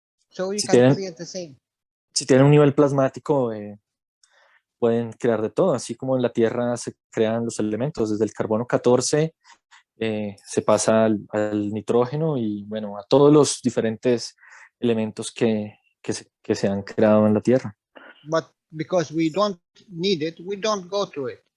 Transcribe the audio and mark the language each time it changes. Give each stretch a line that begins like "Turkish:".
English: So you can create the same.
Spanish: Si tienen un nivel plasmático, pueden crear de todo, así como en la Tierra se crean los elementos, desde el carbono 14 se pasa al nitrógeno y bueno, a todos los diferentes elementos que se han creado en la Tierra.
English: But because we don't need it, we don't go to it.